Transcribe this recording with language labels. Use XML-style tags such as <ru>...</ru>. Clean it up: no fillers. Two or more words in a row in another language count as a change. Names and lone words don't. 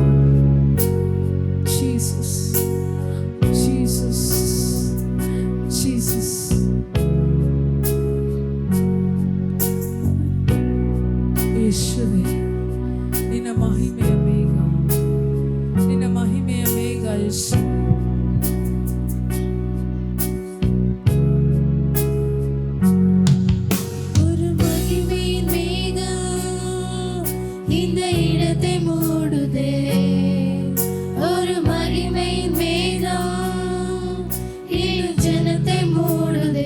<kn>ಜೀಸಸ್ ಜೀಸಸ್ ಜೀಸಸ್. ಯೇಸುವೇ, ನಿನ್ನ ಮಹಿಮೆಯ ಮೇಘ, ನಿನ್ನ ಮಹಿಮೆಯ ಮೇಘ ಯೇಸು.</kn> <ta>ஒரு மகிமையின் மேகம் இந்த இடத்தை மூடுதே. ஒரு மகிமையின் மேகம் இரு ஜனத்தை மூடுதே.</ta>